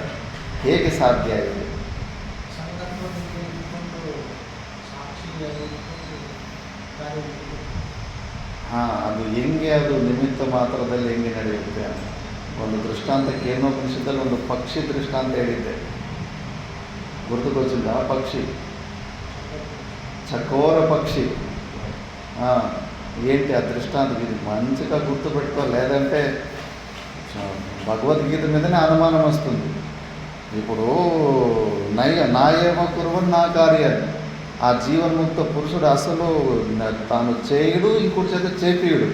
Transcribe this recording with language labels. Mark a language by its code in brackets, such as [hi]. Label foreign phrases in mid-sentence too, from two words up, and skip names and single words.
[kn] ಹೇಗೆ ಸಾಧ್ಯ ಇದೆ? ಅದು ಹೆಂಗೆ, ಅದು ನಿಮಿತ್ತ ಮಾತ್ರದಲ್ಲಿ ಹೆಂಗೆ ನಡೆಯುತ್ತೆ? ಒಂದು ದೃಷ್ಟಾಂತಕ್ಕೆ ಏನೋಪನಿಷತ್ತಲ್ಲಿ ಒಂದು ಪಕ್ಷಿ ದೃಷ್ಟಾಂತ ಹೇಳಿದ್ದೆ, [te] గుర్తుకొచ్చిందా? పక్షి, చకోర పక్షి. ఏంటి ఆ దృష్టాంతం? ఇది మంచిగా గుర్తుపెట్టుకో, లేదంటే భగవద్గీత మీదనే అనుమానం వస్తుంది. ఇప్పుడు [sa] नायेम कुर्वन् [te] నా కార్యాలు, ఆ జీవన్ముక్త పురుషుడు అసలు తాను చేయుడు, ఇంకోటి చేత చేపియుడు.